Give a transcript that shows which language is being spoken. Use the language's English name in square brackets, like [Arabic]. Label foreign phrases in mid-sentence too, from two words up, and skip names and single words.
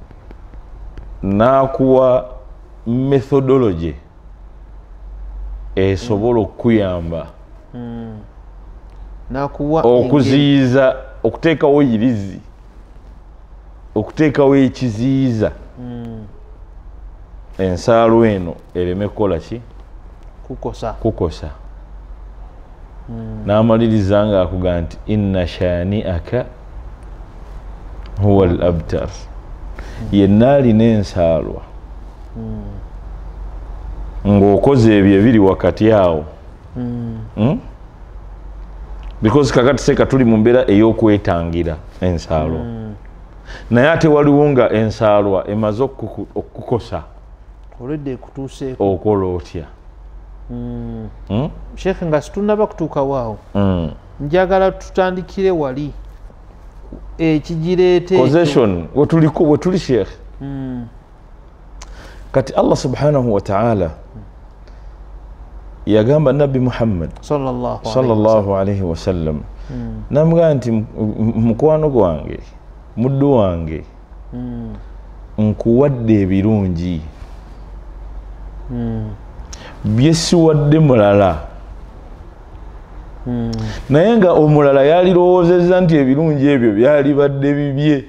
[Ganda] n'akuwa methodology esobola okuyamba okuziyiza okuteekawo irizi okuteekawo ekiziyiza ensaalwa eno ereme kukola ki kukosa. n'amaliriza nga akugamba nti [Arabic] إن شانئك هو الأبتر. [Ganda] yenna alina ensaalwa ng'okoze ebyo ebiri wakati awo because kakati seka tuli mu mbeera ey'okwetangira ensaalwa naye ate waliwo nga ensaalwa emaze okukukosa okola otya. Sheikh nga situnaba kutuukawo awo njagala tutandikire wali ekigireete possession wetuli Sheikh. kati [Arabic] الله سبحانه وتعالى [Ganda] yagamba Nabi Muhammad [Arabic] صلى الله عليه وسلم [Ganda] namugamba nti mukwano gwange muddu wange nkuwadde ebirungi bye siwadde mulala. naye nga omulala yalirowoozezza nti ebirungi ebyo byalibadde bibye.